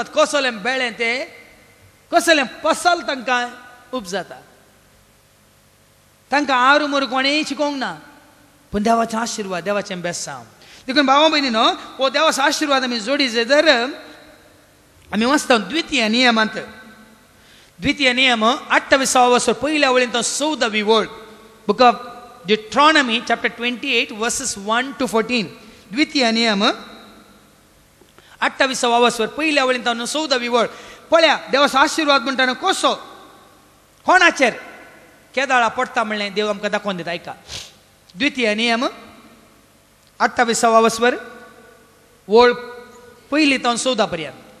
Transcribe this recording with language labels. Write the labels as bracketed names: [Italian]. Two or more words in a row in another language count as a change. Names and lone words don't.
[Konkani] कसलें बेळें तें कसलें पसल तांकां उपजाता तांकां आरू मरू कोणेंय शिकोवंक ना पूण देवाचो आशिर्वाद देवाचें बेसांव. देखून भावा भयणीनो हो देवाचो आशिर्वाद आमी जोडी जर आमी वाचता द्वितीय नियमांत द्वितीय नियम 28 वर्स पयल्या वळींत 14वी वळ [English] book of Deuteronomy chapter 28 verses 1 to 14 [Konkani] द्वितीय नियम 28 वर्स पयल्या वळींत 14वी वळ. पळया देवाचो आशिर्वाद म्हणटाना कसो कोणाचेर केदाळा पडटा म्हणलें देव आमकां दाखोवन दिता. आयका द्वितीय नियम 28 वर्सवर वळ पयली तो 14 पर्यंत.